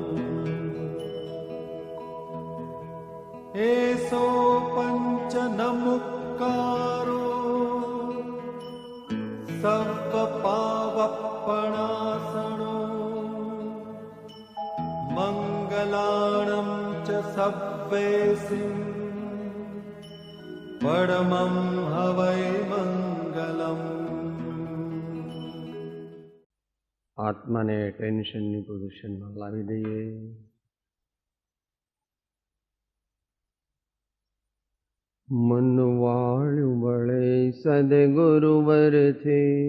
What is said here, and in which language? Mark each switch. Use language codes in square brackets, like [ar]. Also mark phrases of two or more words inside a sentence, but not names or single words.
[pra] एसो पंच नमुक्कारो सर्वपावपणासनो मंगलाणं च सव्वेसिं परमं हवै मंगलम्। [gu] આત્માને ટેન્શનની પોઝિશનમાં લાવી દઈએ. મન વાળ્યું વળે સદગુરુવરથી